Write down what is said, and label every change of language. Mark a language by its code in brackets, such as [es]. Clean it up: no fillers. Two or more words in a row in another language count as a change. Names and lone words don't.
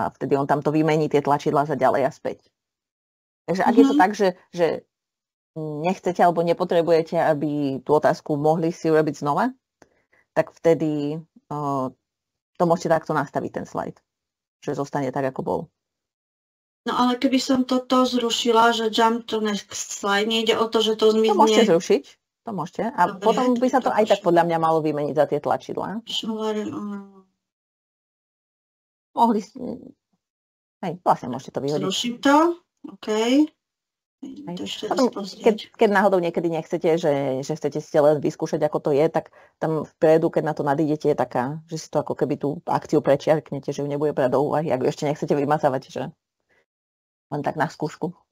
[sk] A vtedy on tam to vymení tie tlačidlá za ďalej a späť. Takže ak je to tak, že nechcete alebo nepotrebujete, aby tú otázku mohli si urobiť znova, tak vtedy to môžete takto nastaviť ten slajd. Že zostane tak, ako bol. No ale keby som toto zrušila, že [en] jump to next slide, [sk] nejde o to, že to zmizne. To môžete zrušiť, to môžete. A dobre, potom by sa to aj tak podľa mňa malo vymeniť za tie tlačidlá. Mohli ste... Hej, vlastne môžete to vyhodiť. Zruším to, OK. Potom, keď náhodou niekedy nechcete, že chcete si len vyskúšať, ako to je, tak tam vpredu, keď na to nadídete, je taká, že si to ako keby tú akciu prečiarknete, že ju nebude brať do úvahy, ak ju ešte nechcete vymazávať, že len tak na skúšku.